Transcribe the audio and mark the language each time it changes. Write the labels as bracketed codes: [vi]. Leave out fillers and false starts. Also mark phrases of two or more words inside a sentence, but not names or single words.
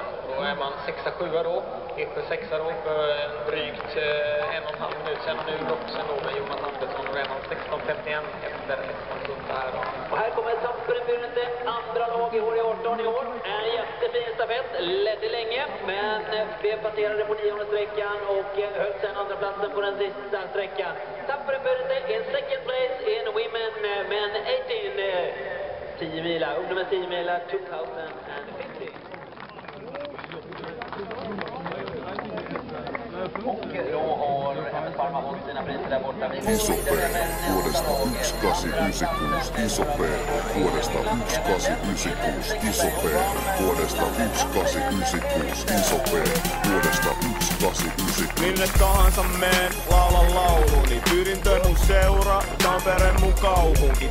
[sv] Då är man 6-7 då, Eksjö 6 då för drygt 1,5 minut sedan och nu Roxen då med Jonas Andersson och är man 16:51 efter Espo Sunta här då. Och här kommer Tampere Pyrrinte, andra lag i HR18 i år. En jättefin stafett, ledde länge men blev passerade på 9:e sträckan och höll sen andra platsen på den sista sträckan. [en] Tampere Pyrrinte in second place in women men 18 10 mila, [sv] ungdomar 10 mila [en] 2050. [sv] Och då har Emil Parma hållit sina priser där borta. [fi] Iso-P vuodesta 1896 Iso-P vuodesta 1896 Iso-P vuodesta 1896 Iso-P vuodesta 1896. Minne tahansa meen, laula lauluni. Pyrintö mun seura, Tampere mun kaupunki.